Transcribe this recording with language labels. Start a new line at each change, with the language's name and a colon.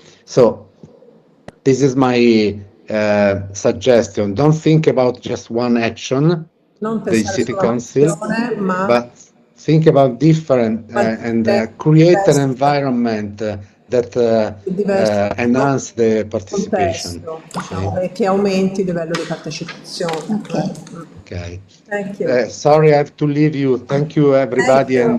English: So this is my suggestion. Don't think about just one action. The city council, but think about different and create an environment that enhance the participation.
Italian: Che aumenti il livello di partecipazione.
English: Okay. Thank you. Sorry, I have to leave you. Thank you, everybody, and